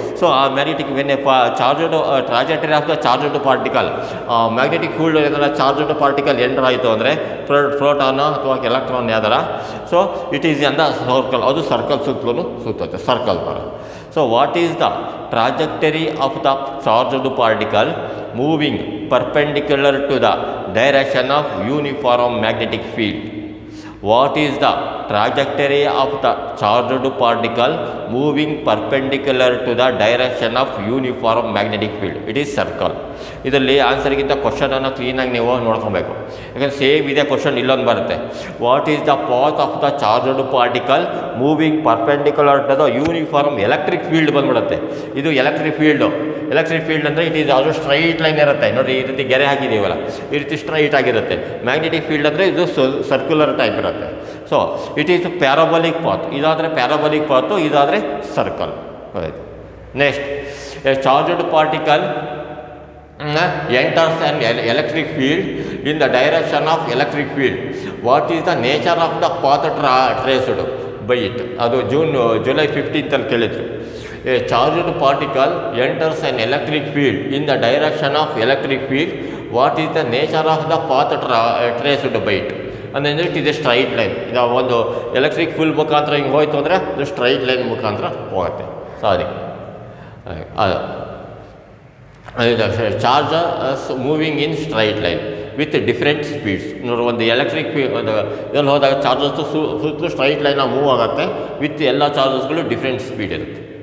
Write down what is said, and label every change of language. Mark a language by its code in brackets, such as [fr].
[kn] So ಆ magnetic charged [en] trajectory of the charged particle, [kn] magnetic field ಏನಾರ charged particle enter ಆಯಿತು ಅಂದರೆ proton ಅಥವಾ ಎಲೆಕ್ಟ್ರಾನ್ ಯಾವ್ದಾರ, ಸೊ ಇಟ್ ಈಸ್ ಅಂದ ಸರ್ಕಲ್, ಅದು ಸರ್ಕಲ್ ಸುತ್ತಲೂ ಸುತ್ತುತ್ತೆ, ಸರ್ಕಲ್ ಥರ. [en] So what is the trajectory of the charged particle moving perpendicular to the direction of uniform magnetic field? What is the trajectory of the charged particle moving perpendicular to the direction of uniform magnetic field? It is circle. [kn] ಇದರಲ್ಲಿ ಆನ್ಸರ್ಗಿಂತ ಕ್ವಶನನ್ನು ಕ್ಲೀನಾಗಿ ನೀವು ನೋಡ್ಕೊಬೇಕು, ಯಾಕಂದರೆ same ಇದೆ question ಇಲ್ಲೊಂದು ಬರುತ್ತೆ. [en] what is the path of the charged particle moving perpendicular to the uniform electric field [kn] ಬಂದ್ಬಿಡುತ್ತೆ. ಇದು ಎಲೆಕ್ಟ್ರಿಕ್ ಫೀಲ್ಡು. ಎಲೆಕ್ಟ್ರಿಕ್ ಫೀಲ್ಡ್ ಅಂದರೆ ಇಟ್ ಈಸ್ ಅದು ಸ್ಟ್ರೈಟ್ ಲೈನ್ ಇರುತ್ತೆ. ನೋಡಿ, ಈ ರೀತಿ ಗೆರೆ ಹಾಕಿದ್ದೀವಲ್ಲ, ಈ ರೀತಿ ಸ್ಟ್ರೈಟ್ ಆಗಿರುತ್ತೆ. ಮ್ಯಾಗ್ನೆಟಿಕ್ ಫೀಲ್ಡ್ ಅಂದರೆ ಇದು ಸರ್ಕ್ಯುಲರ್ ಟೈಪ್ ಇರುತ್ತೆ. [en] So it is parabolic path. [kn] ಇದಾದರೆ ಪ್ಯಾರಾಬೋಲಿಕ್ ಪಾತು, ಇದಾದರೆ circle. [en] Next, a charged particle enters an electric field in the direction of electric field. What is the nature of the path traced by it? [kn] ಅದು July 15 ಕೇಳಿದ್ರು. [en] A charged particle enters an electric field in the direction of electric field. What is the nature of the path traced by it? [kn] ಅಂದರೆ it ಇದೆ straight line. ಇದು ಒಂದು electric field ಮುಖಾಂತರ ಹಿಂಗೆ ಹೋಯ್ತು ಅಂದರೆ ಅದು ಸ್ಟ್ರೈಟ್ ಲೈನ್ ಮುಖಾಂತರ ಹೋಗುತ್ತೆ. [en] Sorry, ಅದು charge moving in straight line. With different speeds. [kn] ನೋಡಿ, ಒಂದು ಎಲೆಕ್ಟ್ರಿಕ್ ಇದರಲ್ಲಿ ಹೋದಾಗ ಚಾರ್ಜಸ್ ಸುತ್ತಲೂ ಸ್ಟ್ರೈಟ್ ಲೈನಾಗಿ ಮೂವ್ ಆಗುತ್ತೆ ವಿತ್ ಎಲ್ಲ ಚಾರ್ಜಸ್ಗಳು ಡಿಫ್ರೆಂಟ್ ಸ್ಪೀಡ್ ಇರುತ್ತೆ.